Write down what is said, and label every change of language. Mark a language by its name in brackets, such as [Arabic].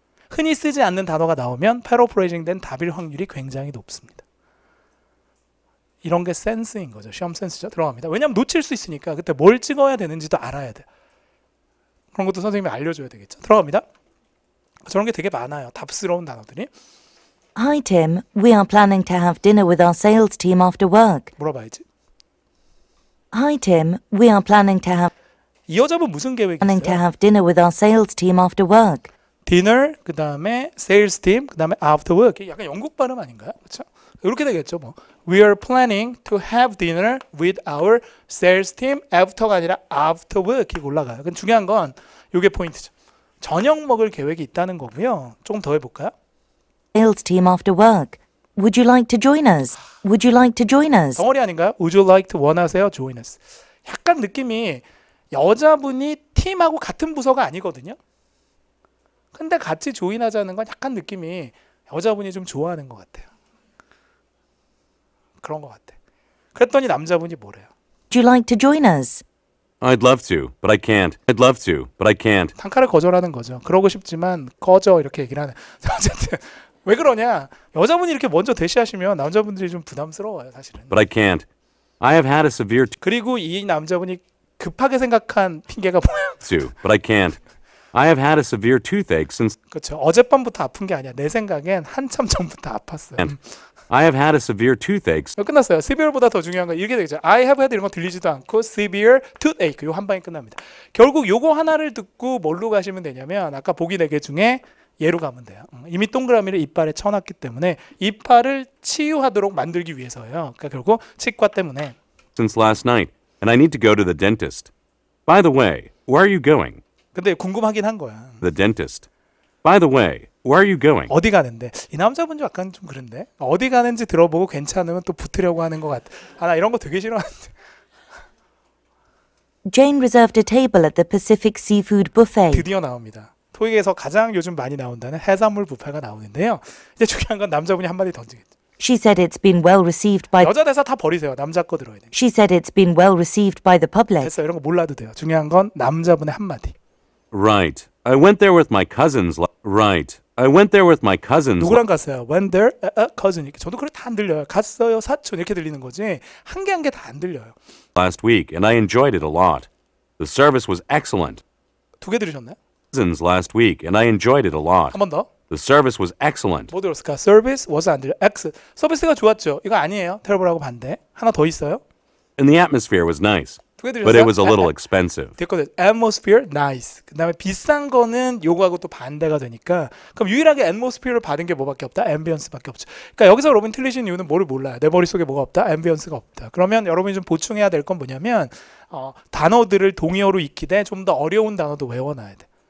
[Korean] 흔히 쓰지 않는 단어가 나오면 패러프레이징 된 답일 확률이 굉장히 높습니다. 이런 게 센스인 거죠. 시험 센스죠. 들어갑니다. 왜냐하면 놓칠 수 있으니까 그때 뭘 찍어야 되는지도 알아야 돼. 그런 것도 선생님이 알려줘야 되겠죠. 들어갑니다. 저런 게 되게 많아요. 답스러운 단어들이. [English] Hi Tim, we are planning to have dinner with our sales team after work. [Korean] 물어봐야지. [English] Hi Tim, we are planning to [Korean] 이 여자분 무슨 계획이 있어요? [English] have dinner with our sales team after work. [Korean] 디너, 그 다음에 세일스 팀, 그 다음에 [English] after work. [Korean] 약간 영국 발음 아닌가요? 그렇죠? 이렇게 되겠죠. [English] 뭐 We are planning to have dinner with our sales team after가 아니라 after work [Korean] 이렇게 올라가요. 근데 중요한 건 이게 포인트죠. 저녁 먹을 계획이 있다는 거고요. 조금 더 해볼까요? [English] Sales team after work. Would you like to join us? Would you like to join us? [Korean] 덩어리 아닌가요? [English] Would you like to [Korean] 원하세요? [English] Join us. [Korean] 약간 느낌이 여자분이 팀하고 같은 부서가 아니거든요. 근데 같이 조인하자는 건 약간 느낌이 여자분이 좀 좋아하는 것 같아요. 그런 것 같아. 그랬더니 남자분이 뭐래요? [English] Would you like to join us? I'd love to, but I can't. I'd love to, but I can't. [Korean] 단칼을 거절하는 거죠. 그러고 싶지만 꺼져 이렇게 얘기를 하는. 어쨌든 왜 그러냐? 여자분이 이렇게 먼저 대시하시면 남자분들이 좀 부담스러워요, 사실은. [English] But I can't. I have had a severe [Korean] 그리고 이 남자분이 급하게 생각한 핑계가 뭐예요? [English] tooth, but I can't. I have had a severe toothache since [Korean] 그렇죠. 어젯밤부터 아픈 게 아니야. 내 생각엔 한참 전부터 아팠어요. [English] I have had a severe toothache [Korean] 끝났어요. severe보다 더 중요한 건 이렇게 되죠. [English] I have had [Korean] 이런 거 들리지도 않고 [English] severe toothache [Korean] 요 한 방에 끝납니다. 결국 요거 하나를 듣고 뭘로 가시면 되냐면 아까 보기 4개 중에 얘로 가면 돼요. 이미 동그라미를 이빨에 쳐놨기 때문에 이빨을 치유하도록 만들기 위해서예요. 그러니까 결국 치과 때문에. [English] since last night, and I need to go to the dentist. By the way, where are you going? [Korean] 근데 궁금하긴 한 거야. [English] The dentist. By the way, where are you going? [Korean] 어디 가는데? 이 남자분 좀 약간 좀 그런데? 어디 가는지 들어보고 괜찮으면 또 붙으려고 하는 것 같아. 아, 나 이런 거 되게 싫어하는데. [English] Jane reserved a table at the Pacific Seafood Buffet. [Korean] 드디어 나옵니다. 토익에서 가장 요즘 많이 나온다는 해산물 뷔페가 나오는데요. 이제 중요한 건 남자분이 한마디 던지겠죠. [English] She said it's been well received by [Korean] 여자 대사 다 버리세요. 남자 거 들어야 돼. [English] She said it's been well received by the public. [Korean] 됐어. 이런 거 몰라도 돼요. 중요한 건 남자분의 한마디. [English] Right. I went there with my cousins. Right. I went there with my cousins. [Korean] 누구랑 갔어요? [English] When there, cousin. [Korean] 이렇게 저도 그래 다 안 들려요. 갔어요, 사촌 이렇게 들리는 거지. 한 개 한 개 다 안 들려요. [English] last week, and I enjoyed it a lot. The service was excellent. [Korean] 2개 들으셨나요? [English] Cousins last week, and I enjoyed it a lot. [Korean] 한 번 더. [English] The service was excellent. [Korean] 뭐 들었을까? [English] Service was [Korean] 안 들려. X. 서비스가 좋았죠. 이거 아니에요. terrible하고 반대. 하나 더 있어요. [English] And the atmosphere was nice, [Korean] 2개 들으셨어요? [English] but it was a little expensive. [Korean] 됐거든. [English] Atmosphere, nice. [Korean] 그 다음에 비싼 거는 요거하고 또 반대가 되니까 그럼 유일하게 atmosphere를 받은 게 뭐밖에 없다? ambience밖에 없죠. 그러니까 여기서 여러분 틀리신 이유는 뭐를 몰라요. 내 머릿속에 뭐가 없다? ambience가 없다. 그러면 여러분이 좀 보충해야 될 건 뭐냐면 단어들을 동의어로 익히되 좀 더 어려운 단어도 외워놔야 돼.